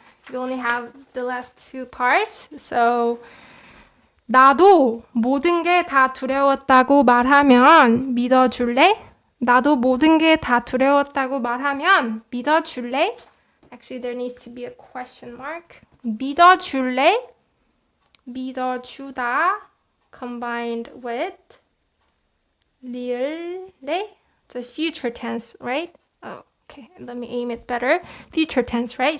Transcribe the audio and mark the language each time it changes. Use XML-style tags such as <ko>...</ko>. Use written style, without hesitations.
<en>You only have the last two parts.</en> <ko>So 나도 모든 게 다 두려웠다고 말하면 믿어줄래? 나도 모든 게 다 두려웠다고 말하면 믿어줄래?</ko> <en>Actually, there needs to be a question mark.</en> <ko>믿어줄래?</ko> <en>믿어주다 combined with 리을래? It's a future tense, right? Oh, okay, let me aim it better. Future tense, right?</en>